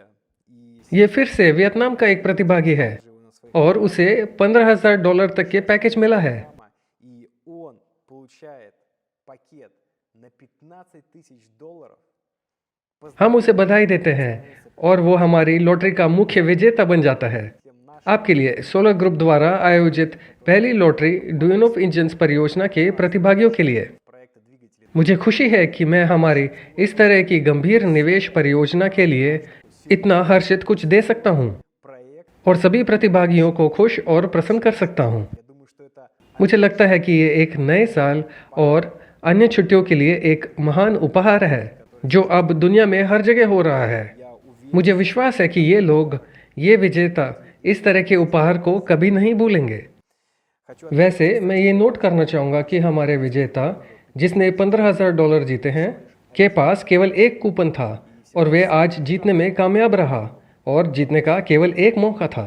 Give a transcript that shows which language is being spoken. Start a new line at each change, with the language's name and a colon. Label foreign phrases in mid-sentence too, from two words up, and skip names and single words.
Russian: И
Hindi: ये फिर से वियतनाम का एक प्रतिभागी है और उसे $15,000 तक के पैकेज मिला है।
Russian: и он получает пакет на $15,000.
Hindi: हम उसे बधाई देते हैं और वो हमारी लॉटरी का मुख्य विजेता बन जाता है। आपके लिए सोलर ग्रुप द्वारा आयोजित पहली लॉटरी ड्यून ऑफ इंजन्स परियोजना के प्रतिभागियों के लिए।
Russian: Проекта двигателей
Hindi: मुझे खुशी है कि मैं हमारी इस तरह की गंभीर निवेश परियोजना के लिए इतना हर्षित कुछ दे सकता हूँ
Russian: проект.
Hindi: और सभी प्रतिभागियों को खुश और प्रसन्न कर सकता हूँ।
Russian: Я думаю, что это
Hindi: मुझे लगता है कि ये एक नए साल और अन्य छुट्टियों के लिए एक महान उपहार है जो अब दुनिया में हर जगह हो रहा है।
Russian: я уверен.
Hindi: मुझे विश्वास है कि ये लोग, ये विजेता इस तरह के उपहार को कभी नहीं भूलेंगे।
Russian: Хочу
Hindi: वैसे मैं ये नोट करना चाहूँगा कि हमारे विजेता जिसने $15,000 जीते हैं के पास केवल एक कूपन था और वे आज जीतने में कामयाब रहा और जीतने का केवल एक मौका था।